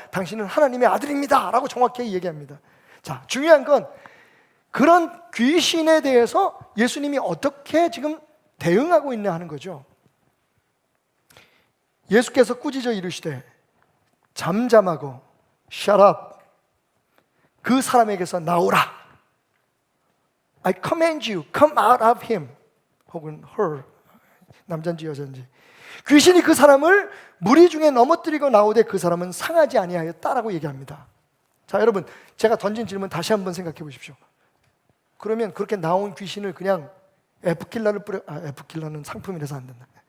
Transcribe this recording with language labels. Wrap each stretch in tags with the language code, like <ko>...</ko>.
<ko>당신은 하나님의 아들입니다 라고 정확히 얘기합니다. 자, 중요한 건 그런 귀신에 대해서 예수님이 어떻게 지금 대응하고 있냐 하는 거죠. 예수께서 꾸짖어 이르시되 잠잠하고</ko> <en>shut up</en> <ko>그 사람에게서 나오라.</ko> <en>I command you, come out of him.</en> <ko>혹은 her, 남잔지 여잔지. 귀신이 그 사람을 무리 중에 넘어뜨리고 나오되 그 사람은 상하지 아니하였다라고 얘기합니다. 자, 여러분, 제가 던진 질문 다시 한번 생각해 보십시오. 그러면 그렇게 나온 귀신을 그냥 에프킬라를 에프킬라는 상품이라서 안 된다.</ko>